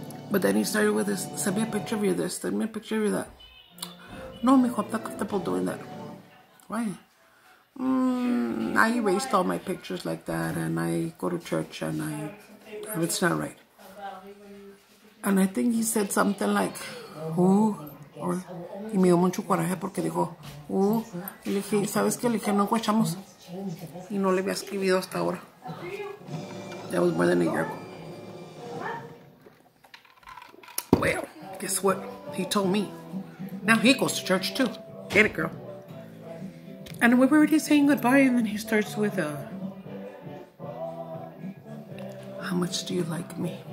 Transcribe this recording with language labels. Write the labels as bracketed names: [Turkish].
[English] But then he started with this, send me a picture of you this, send me a picture of you that. No, mijo, I'm not comfortable doing that. Why? I erased all my pictures like that and I go to church and it's not right. And I think he said something like, ooh, or, [Spanish] y me dio mucho coraje porque dijo, y le dije, ¿sabes qué? Le dije, no guachamos. Y no le había escribido hasta ahora. [English] That was more than a year ago. Well, guess what? He told me. Now he goes to church too. Get it, girl. And we were already saying goodbye and then he starts with, how much do you like me?